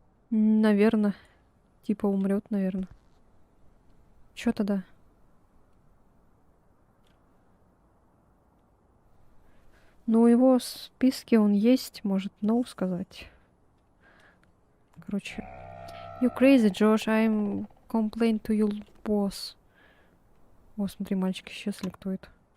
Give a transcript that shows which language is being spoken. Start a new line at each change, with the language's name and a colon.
Russian: Наверное. Типа умрет, наверное. Чё тогда? Ну, у его в списке он есть, может, no сказать. Короче.
English: You crazy, Josh, I'm complain to your boss.
Russian: О, смотри, мальчик исчез, или кто это?